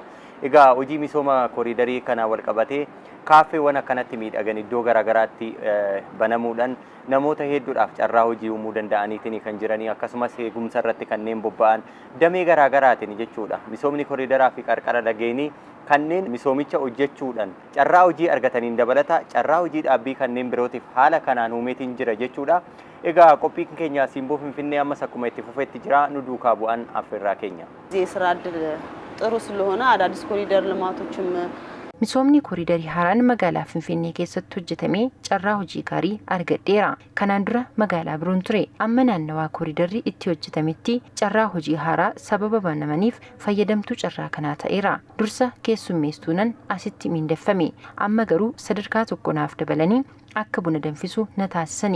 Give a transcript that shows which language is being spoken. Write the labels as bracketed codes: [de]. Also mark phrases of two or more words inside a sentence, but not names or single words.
[om] Egaa hojii misooma kooriidarii kana wal qabatee kaaffeewwan akkanatti miidhagan iddoo garaagaraatti banamuudhaan namoota hedduudhaaf carraa hojii uumuu danda'aniitiin kan jiranii akkasumas eegumsa irratti kanneen bobba'an damee garaagaraatiin jechuudha. Misoomni kooriidaraa fi qarqara lageenii kanneen misoomicha hojjechuudhaan carraa hojii argataniin dabalata carraa hojii dhaabbii kanneen birootiif haala kanaan uumeetiin jira jechuudha. Egaa qophiin keenya Siimboo Finfinnee ammas akkuma itti fufeetti jira nu duukaa bu'an affeerraa keenya. [am] የስራ እድል ጥሩ ስለሆነ አዳዲስ ኮሪደር ልማቶችም [om] Misoomni kooriidarii haaraan magaalaa Finfinnee keessatti hojjetamee carraa hojii gaarii argadheera. Kanaan dura magaalaa biroon ture. Amma naannawaa kooriidarri itti hojjetametti carraa hojii haaraa sababa banamaniif fayyadamtuu carraa kanaa ta'eera. Dursa keessummeessuunan asitti miindeffame. Amma garuu sadarkaa tokko naaf dabalanii akka buna danfisu na taasisanii.